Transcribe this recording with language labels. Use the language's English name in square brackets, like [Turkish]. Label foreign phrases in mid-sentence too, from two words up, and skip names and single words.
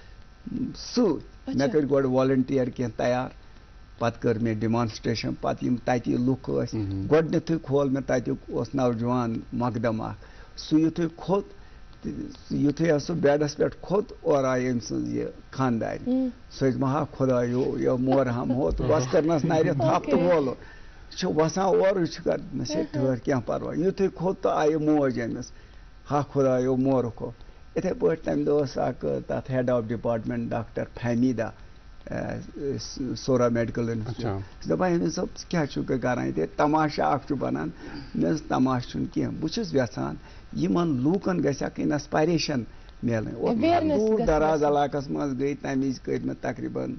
[Kashmiri] سۭتۍ مےٚ کٔرۍ گۄڈٕ والنٹیر کینٛہہ تیار پتہٕ کٔر مےٚ ڈِمانسٹریشن پتہٕ یِم تتہِ لُکھ ٲسۍ گۄڈٕنیتھٕے کھول مےٚ تتیُک اوس نوجوان مقدم اکھ سُہ یِتھُے کھوٚت یِتھُے سُہ بیڈس پٮ۪ٹھ کھوٚت اورٕ آیہِ أمۍ سٕنٛز یہِ خاندارِ سۄ ٲسۍ مہا خۄدایو یہِ مور ہم ہو تہٕ بس کٔرنس نرِ تھپھ تہٕ وولُن یہِ چھُ وسان اورٕ یہِ چھُ کران مےٚ چھِ ٹھہر کینٛہہ پرواے یِتھُے کھوٚت تہٕ آیہِ موج أمِس ہا خۄدایو مورُکھ ہو یِتھے پٲٹھۍ تمہِ دۄہ اوس اکھ تتھ [English] head of department [Kashmiri] ڈاکٹر فہمیدہ سورا میڈیکل انسٹِچوٗٹ دپان أمِس صٲب ژٕ کیٛاہ چھُکھ کران ییٚتہِ تماشہٕ اکھ چھُ بنان مےٚ دوٚپُس تماشہٕ چھُنہٕ کینٛہہ بہٕ چھُس یژھان یِمن لوٗکن گژھِ اکھ انسپایریشن میلٕنۍ دوٗر دراز علاقس منٛز گٔے تمہِ وِزِ کٔرۍ مےٚ تقریٖبن